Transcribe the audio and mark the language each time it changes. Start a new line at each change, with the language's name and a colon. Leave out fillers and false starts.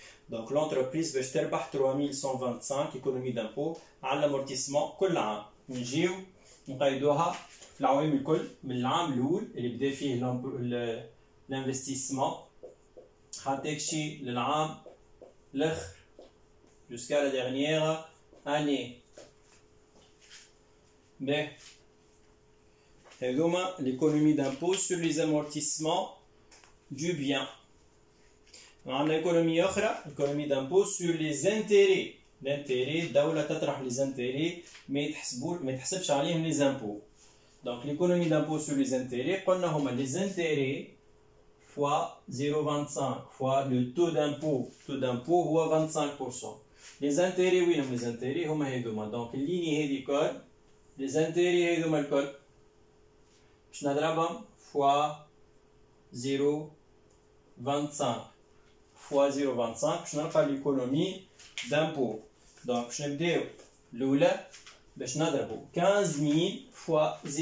French: Donc l'entreprise
Arabic: باش تربح
French: 3125 économie d'impôt على l'amortissement
Arabic: كل عام. نجيو نقيدوها في العوامل الكل من العام الأول اللي بدا فيه l'investissement حتى شي للعام الآخر
French: jusqu'à la dernière année. Mais l'économie d'impôt sur les amortissements du bien. On a l'économie autre, l'économie d'impôt sur les intérêts. L'intérêt,
Arabic: الدولة تطرح
French: les intérêts
Arabic: ما يتحسبش عليهم
French: les impôts. Donc l'économie d'impôt sur les intérêts,
Arabic: قلنا هما
French: les intérêts fois 0,25 fois le taux d'impôt. Le taux d'impôt هو 25%.
Arabic: Les intérêts وين هم les intérêts هما هذوما دونك الليني هذي كل les intérêts هذوما الكل باش نضربهم فوا 0,25 فوا 0,25 باش نلقى l'économie d'impôt دونك باش نبداو الأولى باش نضربو 15,000 فوا 0,25